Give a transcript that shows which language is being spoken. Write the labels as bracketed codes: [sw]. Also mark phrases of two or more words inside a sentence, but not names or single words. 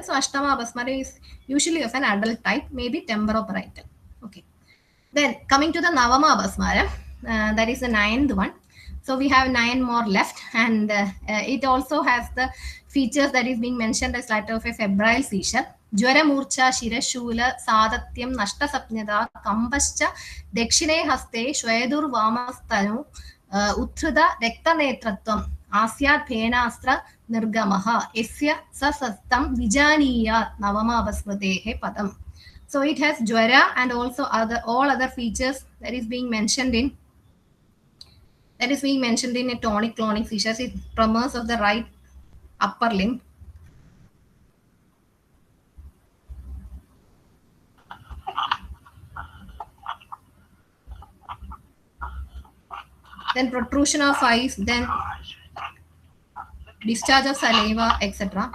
[en] So [sa] अष्टम अपस्मार [en] is usually of an adult type, maybe temporoparietal. Okay. Then coming to the [sa] नवम अपस्मार, [en] that is the 9th one. So we have 9 more left, and it also has the features that is being mentioned as latter of a febrile seizure. [sa] ज्वर मूर्छा शिरशूल सदत्यम् नष्ट सप्न्यद कम्बश्च दक्षिणे हस्ते श्वेदुर् वामस्तनु उत्रिद रक्त नेत्रत्वम् आस्य पेनस्त्र निर्गमः एस्य ससस्तम् विजनीय नवम अपस्मृतेहे पदम्. [en] So it has Jwara and also all other features that is being mentioned in a tonic-clonic seizures. It tremors of the right upper limb. Then protrusion of eyes, then discharge of saliva, etc.